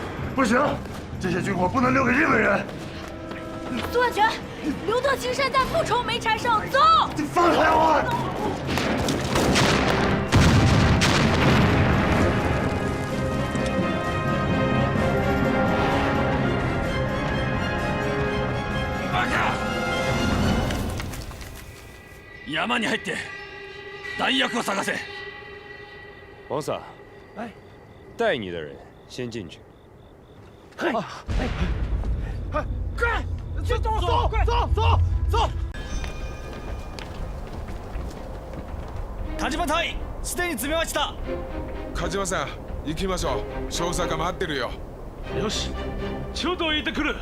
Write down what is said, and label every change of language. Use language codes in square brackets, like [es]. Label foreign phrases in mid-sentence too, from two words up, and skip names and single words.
[zh] 不行，这些军火不能留给日本人。苏万全，刘特青山在复仇没缠上，走！你放开我！ [ja] 山に入って弾薬を探せ。 [zh] 王萨，哎，带你的人先进去。嘿，快，走！ [ja] 梶間隊員、すでに詰めました。梶間さん、行きましょう。捜査が待ってるよ。よし、ちょうど行ってくる。